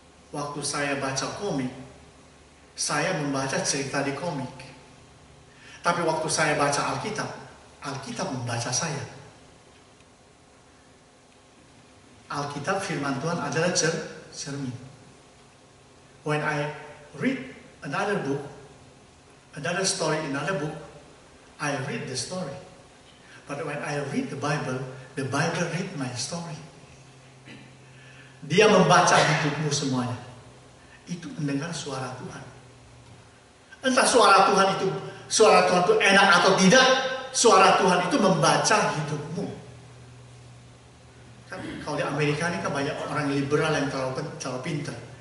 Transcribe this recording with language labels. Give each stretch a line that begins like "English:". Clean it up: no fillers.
Indonesian: Waktu saya baca komik, saya membaca cerita di komik. Tapi waktu saya baca Alkitab, Alkitab membaca saya. Alkitab firman Tuhan adalah cermin.
English: When I read another book, another story, another book, I read the story. But when I read the Bible read my story.
Indonesian: Dia membaca hidupmu semuanya. Itu mendengar suara Tuhan. Entah suara Tuhan itu enak atau tidak, suara Tuhan itu membaca hidupmu. Kan kalau di Amerika ini kan banyak orang liberal yang terlalu pintar.